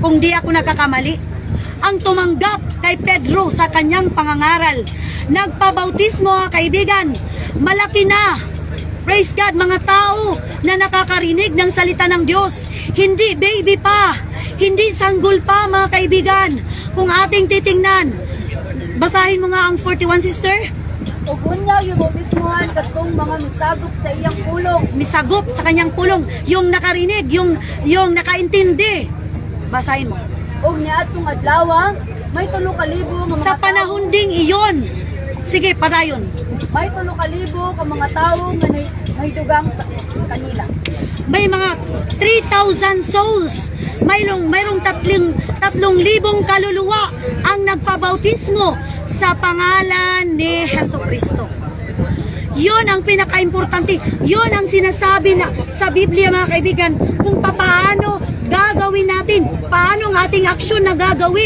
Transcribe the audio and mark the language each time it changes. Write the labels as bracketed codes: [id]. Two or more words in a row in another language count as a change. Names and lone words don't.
[tl] Kung di ako nakakamali, ang tumanggap kay Pedro sa kanyang pangangaral, nagpabautismo mga kaibigan, malaki na. [en] Praise God, [tl] mga tao na nakakarinig ng salita ng Diyos, hindi baby pa, hindi sanggol pa mga kaibigan. Kung ating titingnan, basahin mo nga ang 41 sister. [ceb] Ug unya yung bautismuhan katong mga misagop sa iyang pulong. [tl] Misagop sa kanyang pulong, yung nakarinig, yung nakaintindi. Basahin mo. [ceb] Ug niadtong adlaw may 3,000 nga mga [tl] Sa panahon ding iyon. Sige, padayon. [ceb] may 3,000 ka mga tawo nga nahidugang sa kanila. [tl] May mga 3,000 souls. Mayroong 3,000 kaluluwa ang nagpabautismo sa pangalan ni Jesucristo. Yun ang pinaka-importante. Yun ang sinasabi na sa Biblia mga kaibigan, kung paano gagawin natin, paano ang ating aksyon na gagawin.